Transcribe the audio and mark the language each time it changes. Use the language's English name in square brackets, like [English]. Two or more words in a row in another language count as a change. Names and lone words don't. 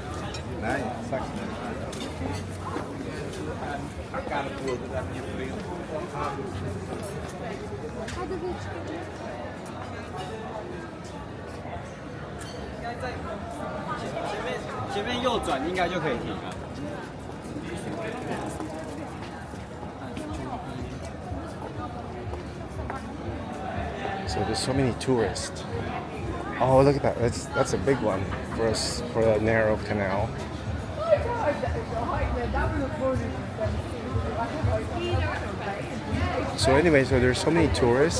[Dutch] Nee, zakken. [Chinese] 前面右转应该就可以停了。 [English] So there's so many tourists. Oh, look at that. That's a big one for a narrow canal. So anyway, so there's so many tourists.